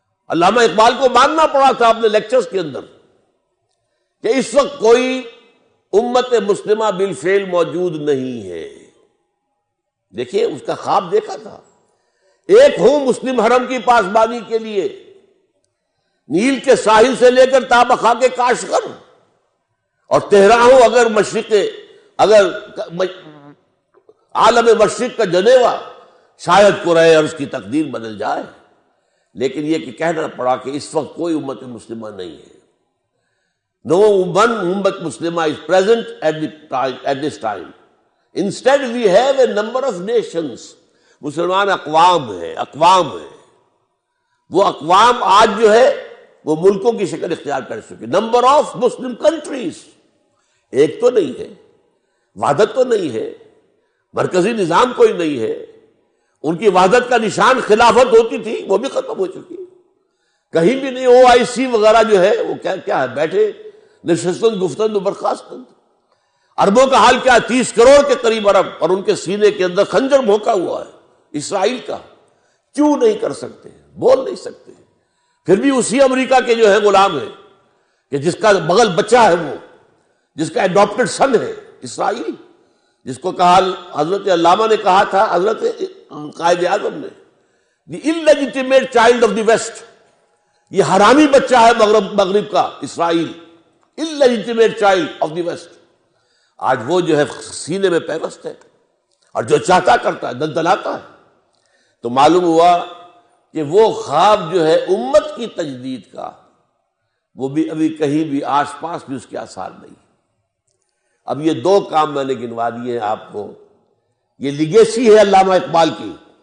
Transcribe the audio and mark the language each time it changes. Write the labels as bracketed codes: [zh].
[ur] علامہ اقبال کو ماننا پڑا تھا اپنے لیکچرز کے اندر کہ اس وقت کوئی امت مسلمہ بالفعل موجود نہیں ہے۔ دیکھیے اس کا خواب دیکھا تھا، ایک ہوں مسلم حرم کی پاسبانی کے لیے، نیل کے ساحل سے لے کر تابخا کے کاشغر، اور تہران ہو اگر مشرق، اگر عالم مشرق کا جنیوا، شاید قرۂ ارض کی تقدیر بدل جائے، لیکن یہ کہ کہنا پڑا کہ اس وقت کوئی امت مسلمہ نہیں ہے۔ [en] No one ummah Muslimah is present at this time. Instead, we have a number of nations. [ur] مسلمان اقوام ہیں. وہ اقوام آج جو ہے وہ ملکوں کی شکل اختیار کر چکے. [en] Number of Muslim countries. [ur] ایک تو نہیں ہے، وحدت تو نہیں ہے، مرکزی نظام کوئی نہیں ہے. ان کی وحدت کا نشان خلافت ہوتی تھی، وہ بھی ختم ہو چکی. کہیں بھی نہیں. OIC وغیرہ جو ہے وہ کیا ہے، بیٹھے [fa] نشستند گفتند و برخاستند. [ur] عربوں کا حال کیا ہے؟ 30 کروڑ کے قریب عرب، اور ان کے سینے کے اندر خنجر بھونکا ہوا ہے اسرائیل کا. کیوں نہیں کر سکتے؟ بول نہیں سکتے. پھر بھی اسی امریکہ کے جو ہے غلام ہیں کہ جس کا بغل بچہ ہے، وہ جس کا اڈاپٹڈ سن ہے اسرائیل، جس کو کہا حضرت علامہ نے کہا تھا، حضرت قائد اعظم نے، [en] The illegitimate child of the West. [ur] یہ حرامی بچہ ہے مغرب کا اسرائیل. [en] illegitimate child of the West. [ur] آج وہ جو ہے سینے میں پیوست ہے اور جو چاہتا کرتا ہے، دلدلاتا ہے. تو معلوم ہوا کہ وہ خواب جو ہے امت کی تجدید کا، وہ بھی ابھی کہیں بھی آس پاس بھی اس کے آثار نہیں. اب یہ 2 کام میں نے گنوا دیے ہیں آپ کو. یہ لیگیسی ہے علامہ اقبال کی.